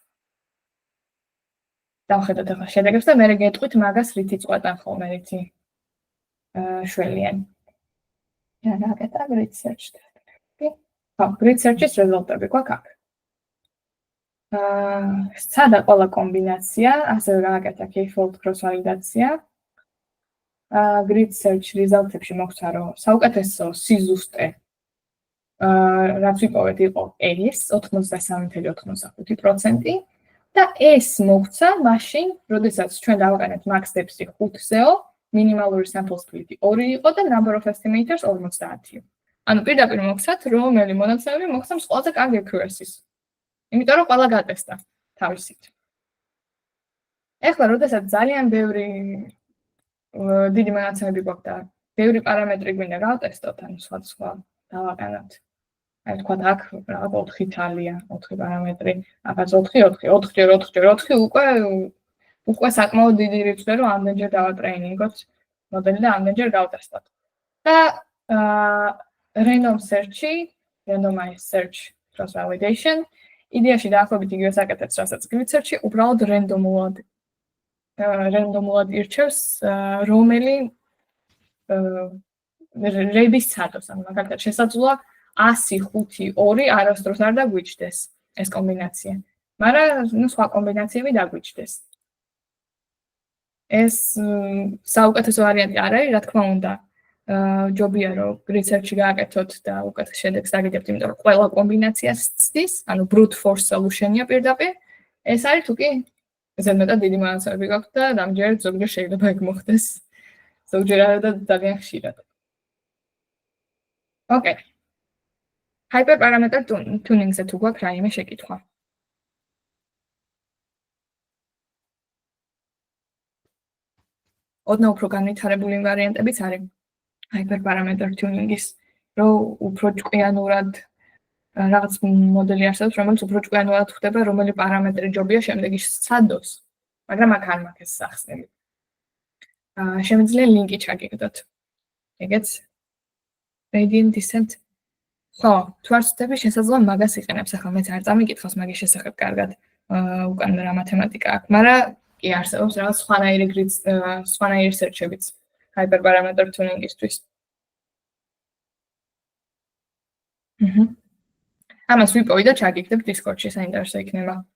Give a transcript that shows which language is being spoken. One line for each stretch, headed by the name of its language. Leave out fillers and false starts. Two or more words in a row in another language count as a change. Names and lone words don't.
Georgian: დავხედოთ ახლა შედეგებს და მე გეტყვით მაგას რით იწყვეტან ხოლმე რითი შველიან. რა გაკეთა
English: grid search-
Georgian: ი? ხო,
English: grid search-
Georgian: ის რეზულტატები გვაქვს აქ. სცადა ყველა კომბინაცია, ასევე გააკეთა
English: k-fold cross validation. Grid search results-
Georgian: ებში მოხდა, რომ საუკეთესო სიზუსტე რაც ვიპოვეთ იყო ეს 83.85% და ეს მოხდა მაშინ, როდესაც ჩვენ დავაყენეთ
English: max depth-
Georgian: ი 5-ზეო, minimალური
English: sample split-
Georgian: ი 2 იყო და
English: number of estimators
Georgian: 50. ანუ პირდაპირ მოხდათ, რომელი მონაცემები მოხდათ ყველაზე კარგი accuracy-ს. იმიტომ რომ ყველა გატესტა თავისით. ეხლა როდესაც ძალიან ბევრი დიდი მონაცემები გვაქვს და ბევრი პარამეტრი გვინდა გავტესტოთ, ანუ სხვა დავაყენოთ. აი თქვა აქ რაღაც 4 თალია, 4 პარამეტრი, ახაც 4 უკვე საკმაოდ დიდი რიცხვია, რომ ამდენჯერ დავატრეინინგოთ მოდელი და ამდენჯერ გავტესტოთ.
English: და random search-ი, randomized search cross validation,
Georgian: იდეაში დაახლოებით იგივეს აკეთებს, რასაც
English: grid search-
Georgian: ი, უბრალოდ რენდომულად ირჩევს რომელი რების ცადოს, ანუ მაგალითად შესაძლოა 100, 5, 2 არასდროს არ დაგვიჩნდეს ეს კომბინაცია. მაგრამ სხვა კომბინაციები დაგვიჩნდეს. ეს საუკეთესო ვარიანტი არ არის, რა თქმა უნდა. ჯობია რომ
English: grid search-
Georgian: ი გააკეთოთ და უკეთეს შედეგს დაგიდებთ, იმიტომ რომ ყველა კომბინაციას ცდის, ანუ
English: brute force solution-
Georgian: ია პირდაპირ. ეს არის თუკი ზედმეტად დიდი მონაცემები გაქვთ და რამდენჯერ ზოგჯერ შეიძლება ეგ მოხდეს. ზოგჯერ არა და ძალიან ხშირად. ოკეი.
English: Hyperparameter tuning-
Georgian: ზე თუ გვაქვს რაიმე შეკითხვა. ოდნავ უფრო განვითარებული ვარიანტებიც არის
English: hyperparameter tuning-
Georgian: ის, რომ უფრო ჭკვიანურად რაღაც მოდელი არსებობს, რომელიც უფრო ჭკვიანურად ხდება, რომელი პარამეტრი ჯობია შემდეგი სცადოს, მაგრამ აქ არ მაქვს ეს სახსნელი. შემიძლია ლინკი ჩაგიგდოთ.
English: ეგეც gradient descent.
Georgian: ხო, თუ არ ვცდები, შესაძლოა მაგას იყენებს, ახლა მეც არ წამიკითხავს მაგის შესახებ კარგად. უკან რა მათემატიკა აქვს, მაგრამ კი არსებობს რაღაც სხვანაირი search-ებიც
English: hyperparameter tuning-
Georgian: ისთვის. ამას ვიპოვი და ჩაგიგდებ Discord-ში, საინტერესო იქნება.